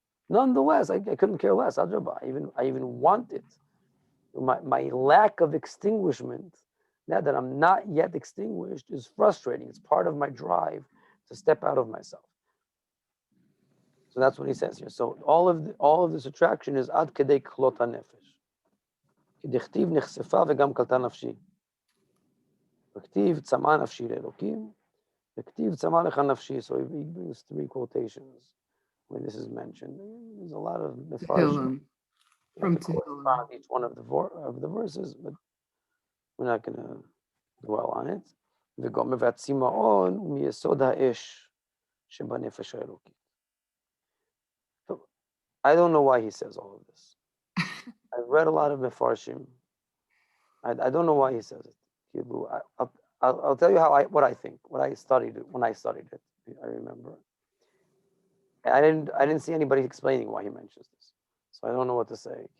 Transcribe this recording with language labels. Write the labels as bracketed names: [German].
[English] Nonetheless, I couldn't care less. I even want it. My lack of extinguishment, now that I'm not yet extinguished, is frustrating. It's part of my drive to step out of myself. So that's what he says here. So all of this attraction is [Hebrew] ad kedei klot hanefesh. כי דכתיב נחשפה וגם קלטה נפשי. וכתיב צמאה נפשי לאלוקים, וכתיב צמאה לך נפשי. [English] So he brings 3 quotations when this is mentioned. There's a lot of mefarshim. From To correspond each one of the verses, but we're not going to dwell on it. [Hebrew] וגם והצמאון מיסוד האש שבנפש האלוקית. [English] So, I don't know why he says all of this. I've read a lot of mefarshim. I don't know why he says it. I'll tell you what I think, what I studied it when I studied it. I remember. I didn't see anybody explaining why he mentions this. So I don't know what to say.